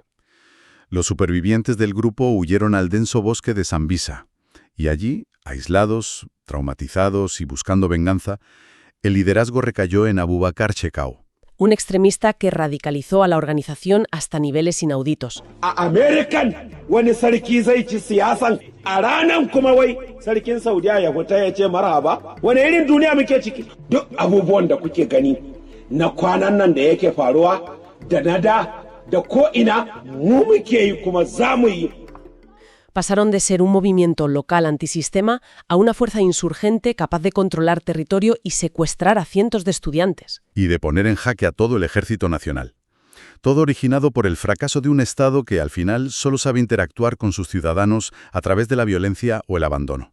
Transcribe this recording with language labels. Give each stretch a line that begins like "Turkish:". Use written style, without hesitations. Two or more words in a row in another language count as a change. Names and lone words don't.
Spanish: Los supervivientes del grupo huyeron al denso bosque de Sambisa. Y allí, aislados, traumatizados y buscando venganza, el liderazgo recayó en Abubakar Shekau. Un extremista que radicalizó a la organización hasta niveles inauditos.
Hausa: A American wani sarki zai ci siyasan a ranan kuma wai sarkin Saudiya ya fita ya ce marhaba. Wani irin duniya muke ciki? Duk abubuwan da kuke gani na kwanan nan da yake faruwa da na da ko ina mu muke yi kuma za mu yi.
Spanish: Pasaron de ser un movimiento local antisistema a una fuerza insurgente capaz de controlar territorio y secuestrar a cientos de estudiantes. Y de poner en jaque a todo el ejército nacional. Todo originado por el fracaso de un Estado que al final solo sabe interactuar con sus ciudadanos a través de la violencia o el abandono.